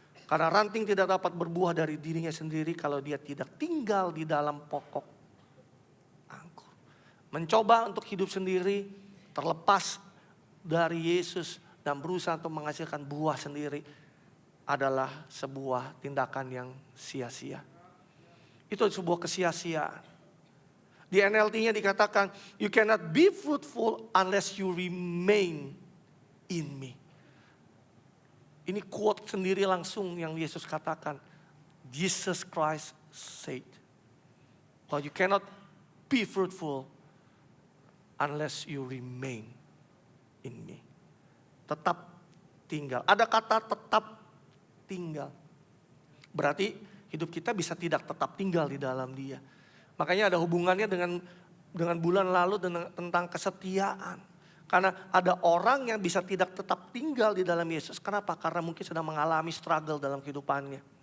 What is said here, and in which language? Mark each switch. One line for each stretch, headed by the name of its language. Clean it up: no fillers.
Indonesian: Karena ranting tidak dapat berbuah dari dirinya sendiri kalau dia tidak tinggal di dalam pokok anggur. Mencoba untuk hidup sendiri, terlepas dari Yesus dan berusaha untuk menghasilkan buah sendiri adalah sebuah tindakan yang sia-sia. Itu sebuah kesia-siaan. Di NLT-nya dikatakan,
English: you cannot be fruitful unless you remain in me.
Indonesian: Ini quote sendiri langsung yang Yesus katakan.
English: Jesus Christ said, well, you cannot be fruitful unless you remain in me.
Indonesian: Tetap tinggal. Ada kata tetap tinggal. Berarti hidup kita bisa tidak tetap tinggal di dalam Dia. Makanya ada hubungannya dengan bulan lalu tentang kesetiaan. Karena ada orang yang bisa tidak tetap tinggal di dalam Yesus. Kenapa? Karena mungkin sedang mengalami struggle dalam kehidupannya.